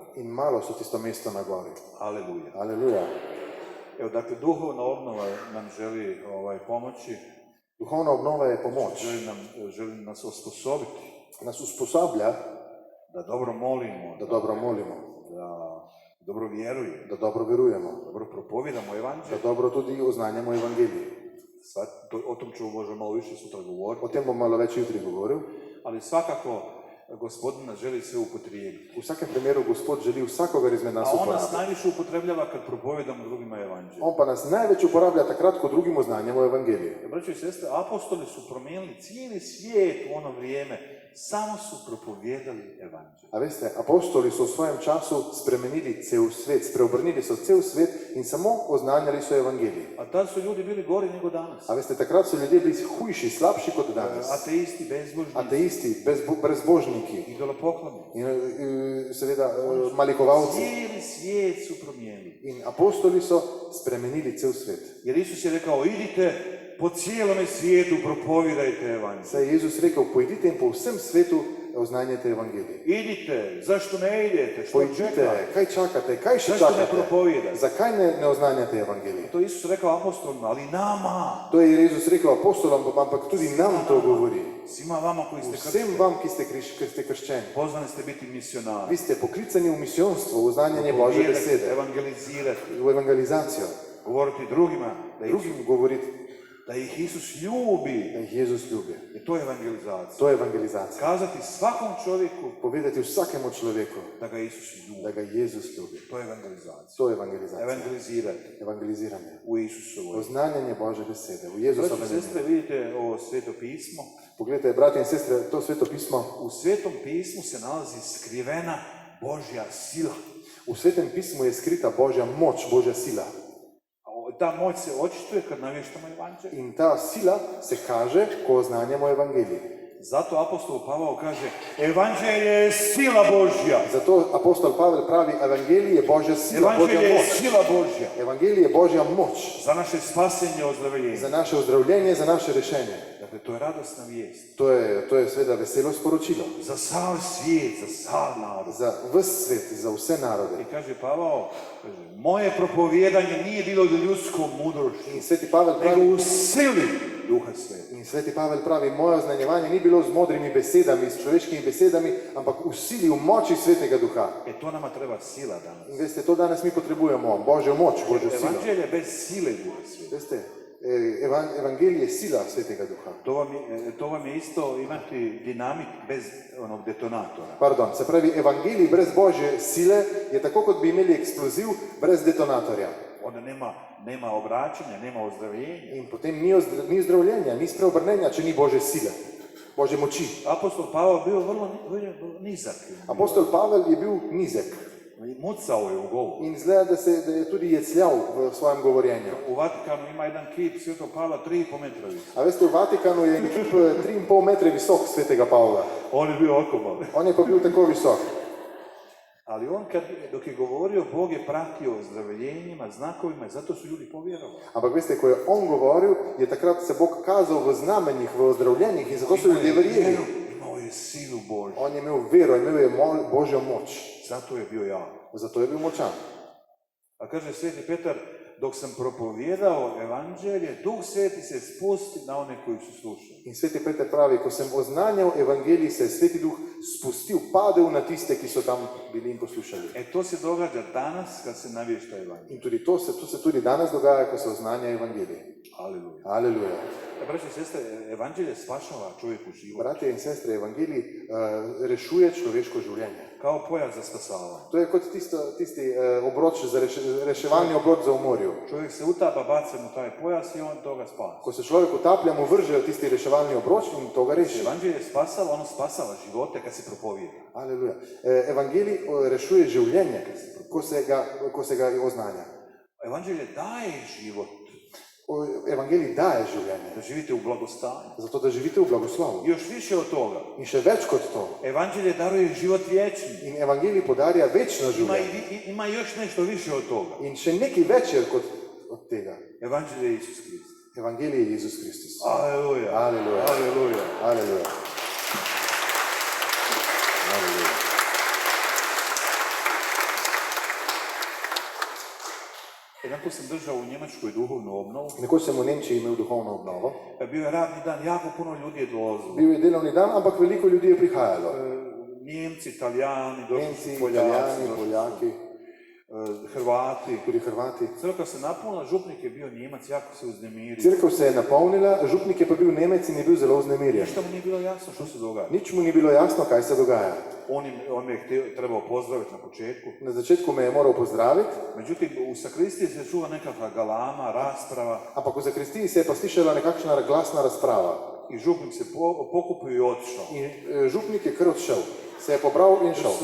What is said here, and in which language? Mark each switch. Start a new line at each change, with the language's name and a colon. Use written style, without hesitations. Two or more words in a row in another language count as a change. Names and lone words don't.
Slovenian: in malo so tisto mesto na gori.
Croatian: Aleluja.
Slovenian: Aleluja.
Croatian: Evo, dakle, duhovna obnova nam želi pomoći.
Slovenian: Duhovna obnova je pomoč.
Croatian: Želi nas osposobiti.
Slovenian: Nas usposablja,
Croatian: Da dobro molimo.
Slovenian: da dobro molimo,
Croatian: Da dobro vjerujemo.
Slovenian: da dobro verujemo,
Croatian: Dobro propovijedamo da evanđelje.
Slovenian: dobro tudi oznanjamo evangelij.
Croatian: Sad, o tom ću možda malo više sutra govoriti.
Slovenian: O tem bom malo več jutri govoril.
Croatian: Ali svakako Gospodin nas želi sve upotrijebiti.
Slovenian: V vsakem primeru Gospod želi vsakogar izmed nas
Croatian: A on nas
Slovenian: uporabljati.
Croatian: najviše upotrebljava kad propovijedamo drugima evanđelje.
Slovenian: On pa nas največ uporablja takrat, ko drugim oznanjamo evangelij.
Croatian: Braćo i sestre, apostoli su promijenili cijeli svijet u ono vrijeme. Samo su propovijedali evanđelje.
Slovenian: A veste, apostoli so v svojem času spremenili cel svet, spreobrnili so cel svet in samo oznanjali so evangelij.
Croatian: A tad su ljudi bili gori nego danas.
Slovenian: A veste, takrat so ljudje bili hujši, slabši kot danas.
Croatian: Ateisti, bezbožnici,
Slovenian: Ateisti, brezbožniki
Croatian: idolopoklonnici.
Slovenian: in seveda malikovalci.
Croatian: Cijeli svijet su promijenili.
Slovenian: In apostoli so spremenili cel svet.
Croatian: Jer Isus je rekao, idite po cijelome svijetu, propovijedajte evanđelje.
Slovenian: Saj je Jezus rekel, pojdite in po vsem svetu oznanjajte evangelij.
Croatian: Idite, zašto ne idete, što
Slovenian: Pojdite,
Croatian: čekate?
Slovenian: kaj čakate, kaj še
Croatian: Zašto ne
Slovenian: čakate?
Croatian: propovijedate?
Slovenian: Zakaj ne oznanjate evangelij?
Croatian: To je Isus rekao apostolima, ali nama,
Slovenian: To je Jezus rekel apostolom, ampak tudi nam to govori.
Croatian: svima vama koji ste
Slovenian: Vsem
Croatian: kršćani,
Slovenian: vam, ki ste krščeni.
Croatian: pozvani ste biti misionari.
Slovenian: Vi ste poklicani v misijonstvo, v oznanjanje Božje besede,
Croatian: Evangelizirati,
Slovenian: v evangelizacijo.
Croatian: govoriti drugima
Slovenian: Drugim govoriti,
Croatian: da ih Isus ljubi.
Slovenian: da jih Jezus ljubi.
Croatian: I to je evangelizacija.
Slovenian: To je evangelizacija.
Croatian: Kazati svakom čovjeku
Slovenian: Povedati vsakemu človeku,
Croatian: da ga Isus ljubi.
Slovenian: da ga Jezus ljubi.
Croatian: To je evangelizacija.
Slovenian: To je evangelizacija.
Croatian: Evangelizirati
Slovenian: Evangeliziranje.
Croatian: u Isusovoj.
Slovenian: Oznanjanje Božje besede, v
Croatian: Braći
Slovenian: Jezusovem
Croatian: i
Slovenian: imenu.
Croatian: sestre, vidite ovo sveto pismo.
Slovenian: Pogledajte, brati in sestre, to sveto pismo.
Croatian: U svetom pismu se nalazi skrivena Božja sila.
Slovenian: V svetem pismu je skrita Božja moč, Božja sila.
Croatian: A ta moć se očituje kad navještamo evanđelje.
Slovenian: In ta sila se kaže, ko oznanjamo evangelij.
Croatian: Zato apostol Pavao kaže, evanđelje je sila Božja.
Slovenian: Zato apostol Pavel pravi, evangelij je Božja sila, Božja
Croatian: Evanđelje je
Slovenian: moč.
Croatian: sila Božja.
Slovenian: Evangelij je Božja moč
Croatian: Za naše spasenje, ozdravljenje.
Slovenian: za naše ozdravljenje, za naše rešenje.
Croatian: Dakle, to je radosna vijest.
Slovenian: To je seveda veselo sporočilo.
Croatian: Za sav svijet, za sav narod.
Slovenian: Za ves svet, za vse narode.
Croatian: I kaže Pavao, moje propovijedanje nije bilo ljudskom mudrošću,
Slovenian: In sveti Pavel
Croatian: nego
Slovenian: pravi,
Croatian: u sili Duha Svetog.
Slovenian: in sveti Pavel pravi, moje oznanjevanje ni bilo z modrimi besedami, s človeškimi besedami, ampak v sili, v moči svetega duha.
Croatian: To nama treba sila danas.
Slovenian: In veste, to danes mi potrebujemo, Božjo moč, Božjo silo.
Croatian: Evanđelje bez sile Duha Svetog.
Slovenian: Veste, evangelij je sila svetega duha.
Croatian: To vam je isto imati dinamik bez onog detonatora.
Slovenian: Pardon, se pravi, evangelij brez Božje sile je tako, kot bi imeli eksploziv brez detonatorja.
Croatian: Onda nema obraćanja, nema ozdravljenja.
Slovenian: In potem ni zdravljenja, ni spreobrnenja, če ni Božje sile, Božje moči.
Croatian: Apostol Pavao bio vrlo nizak.
Slovenian: Apostol Pavel je bil nizek
Croatian: Mucao je u govoru.
Slovenian: in izgleda, da je tudi jecljal v svojem govorjenju.
Croatian: U Vatikanu ima jedan kip Svetog Pavla 3,5 metra visok.
Slovenian: A veste, v Vatikanu je en kip 3,5 metra visok svetega Pavla.
Croatian: On je bio oko mali.
Slovenian: On je pa bil tako visok.
Croatian: Ali on dok je govorio, Bog je pratio ozdravljenjima, znakovima i zato su ljudi povjerovali.
Slovenian: Ampak veste, ko je on govoril, je takrat se Bog kazal v znamenjih, v ozdravljenjih in zato so ljudje verjeli.
Croatian: Imao je silu Božju.
Slovenian: On je imel vero, imel je Božjo moč.
Croatian: Zato je bio jak.
Slovenian: Zato je bil močan.
Croatian: A kaže Sveti Petar, dok sam propovijedao evanđelje, Duh Sveti se spusti na one koji su slušali.
Slovenian: In sveti Peter pravi, ko sem oznanjal evangelij, se je sveti duh spustil, padel na tiste, ki so tam bili in poslušali.
Croatian: To se događa danas kad se navješta evanđelje.
Slovenian: In tudi to se tudi danes dogaja, ko se oznanja evangelij.
Croatian: Aleluja.
Slovenian: Aleluja.
Croatian: Braći i sestre, evanđelje spašava čovjeku život.
Slovenian: Bratje in sestre, evangelij rešuje človeško življenje.
Croatian: Kao pojas za spasavanje.
Slovenian: To je kot tisti obroč, reševalni obroč za v morju.
Croatian: Čovjek se utapa, baca mu taj pojas i on toga spasa.
Slovenian: Ko se človek utaplja, mu vržejo tisti reševalni obroč in to ga reši.
Croatian: Evanđelje spasava, ono spasava živote kad se propovijeda. Aleluja.
Slovenian: Evangelij rešuje življenje, ko se ga oznanja.
Croatian: Evanđelje daje život.
Slovenian: Evangelij daje življenje.
Croatian: Da živite u blagostanju.
Slovenian: Zato, da živite v blagoslovu.
Croatian: I još više od toga.
Slovenian: In še več kot to.
Croatian: Evanđelje daruje život vječni.
Slovenian: In evangelij podarja večno življenje.
Croatian: Ima još nešto više od toga.
Slovenian: In še nekaj več je kot od tega.
Croatian: Evanđelje je Isus Kristus.
Slovenian: Evangelij je Jezus Kristus.
Croatian: Aleluja.
Slovenian: Aleluja.
Croatian: Aleluja.
Slovenian: Aleluja. Aleluja.
Croatian: Jednako sam držao u Njemačkoj duhovnu obnovu.
Slovenian: Nekoč sem v Nemčiji imel duhovno obnovo.
Croatian: Bio je radni dan, jako puno ljudi je dolazilo.
Slovenian: Bil je delovni dan, ampak veliko ljudi je prihajalo.
Croatian: Njemci, Italijani,
Slovenian: Nemci, Italijani, Poljaki,
Croatian: Hrvati.
Slovenian: tudi Hrvati.
Croatian: Crkva se napunila, župnik je bio Njemac, jako se uznemirio.
Slovenian: Crkva se je napolnila, župnik je pa bil Nemec in je bil zelo vznemirjen.
Croatian: Ništa mu nije bilo jasno što se događa.
Slovenian: Nič mu ni bilo jasno, kaj se dogaja.
Croatian: On me je trebao pozdraviti na početku.
Slovenian: Na začetku me je moral pozdraviti.
Croatian: Međutim, u sakristiji se čuva nekakva galama, rasprava.
Slovenian: Ampak v zakristiji se je pa slišala nekakšna glasna razprava.
Croatian: I župnik se pokupio i otišao.
Slovenian: In župnik je kar odšel. Se je pobral in šel.